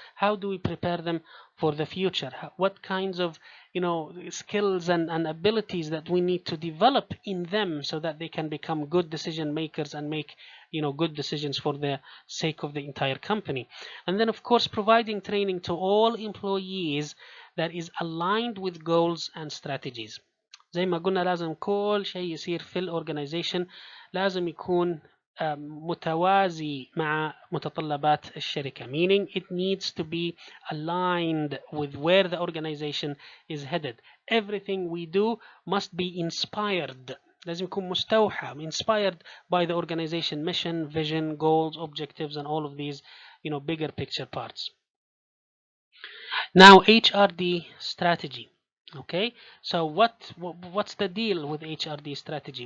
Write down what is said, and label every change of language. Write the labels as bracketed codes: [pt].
[en] How do we prepare them for the future? What kinds of skills and abilities that we need to develop in them so that they can become good decision makers and make good decisions for the sake of the entire company. And then of course providing training to all employees that is aligned with goals and strategies. [ar] زي ما قلنا لازم كل شيء يصير في الأورجنايزيشن لازم يكون متوازي مع متطلبات الشركة, [en] meaning it needs to be aligned with where the organization is headed. Everything we do must be inspired, [ar] لازم يكون مستوحى, [en] inspired by the organization mission, vision, goals, objectives, and all of these bigger picture parts. Now HRD strategy. Okay, so what's the deal with HRD strategy?